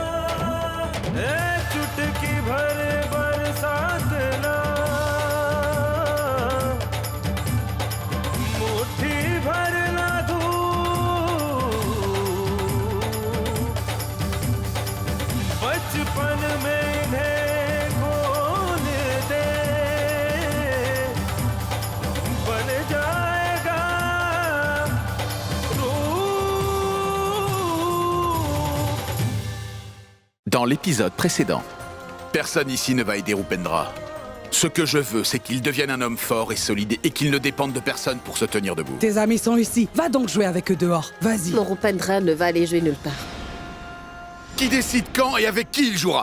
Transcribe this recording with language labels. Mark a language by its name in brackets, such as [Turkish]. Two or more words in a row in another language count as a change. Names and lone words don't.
[Hindi] चुटकी भर बरसात ला, मुट्ठी भर ला धूप, बचपन में इन्हें कौन दे, बन जाएगा रूप। [French] Dans l'épisode précédent, personne ici ne va aider Upendra. Ce que je veux, c'est qu'il devienne un homme fort et solide et qu'il ne dépende de personne pour se tenir debout. Tes amis sont ici. Va donc jouer avec eux dehors. Vas-y. Mon Upendra ne va aller jouer nulle part. Qui décide quand et avec qui il jouera?